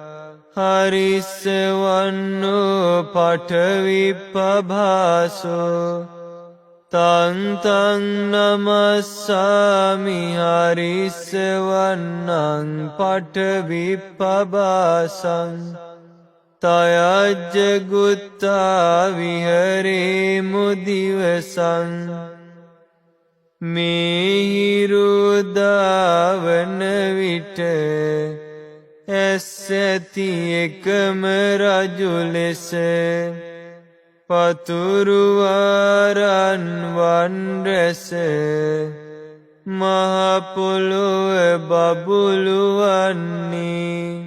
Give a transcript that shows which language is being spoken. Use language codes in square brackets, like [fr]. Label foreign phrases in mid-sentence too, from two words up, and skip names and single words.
[pi] හරිස්සවන්නෝ පඨවිප්පභාසෝ තං තං නමස්සාමි හරිස්සවන්නං පඨවිප්පභාසං තයජ්ජ ගුත්තා විහරේ මුදිවසං මේහිරුදාවන විට [si] ඇසැති එකම රජු ලෙස පතුරුවරන් වන් රැස මහ පොළොව බබළුවන්නේ